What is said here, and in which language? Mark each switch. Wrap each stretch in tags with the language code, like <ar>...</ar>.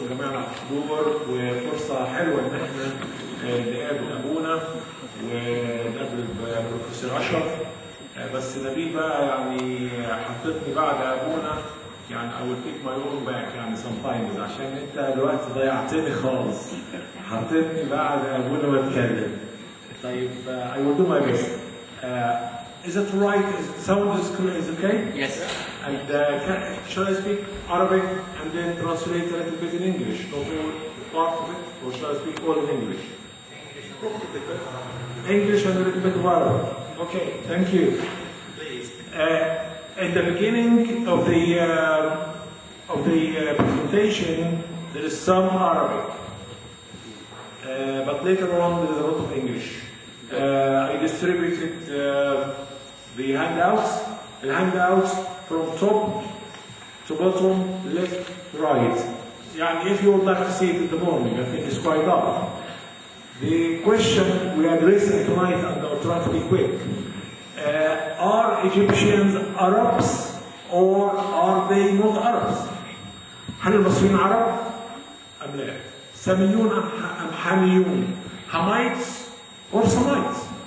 <ar>حلوة إن إحنا نقابل أبونا ونقابل بروفيسور أشرف. بس نبيل بقى يعني حطتني بعد أبونا، يعني</ar> <en>I will take my own back</en> <ar>يعني</ar> <en>sometimes،</en> <ar>عشان أنت دلوقتي ضيعتني خالص، حطتني بعد أبونا واتكلم.</ar> <en>طيب I will do my best. Is it right? Is it sound is okay? Yes. And shall I speak Arabic and then translate a little bit in English? Not all part of it, or shall I speak all in English? English and a little bit of Arabic. Okay, thank you. Please. At the beginning of the presentation, there is some Arabic, but later on there is a lot of English. I distributed the handouts. The handouts from top to bottom, left, right. Yeah, if you would like to see it in the morning, I think it's quite up. The question we are addressing tonight, and I'll try to be quick. Are Egyptians Arabs or are they not Arabs?</en> <ar>هل المصريين عرب أم لا؟ ساميون أم حاميون؟</ar> <en>Hamites or Semites?</en>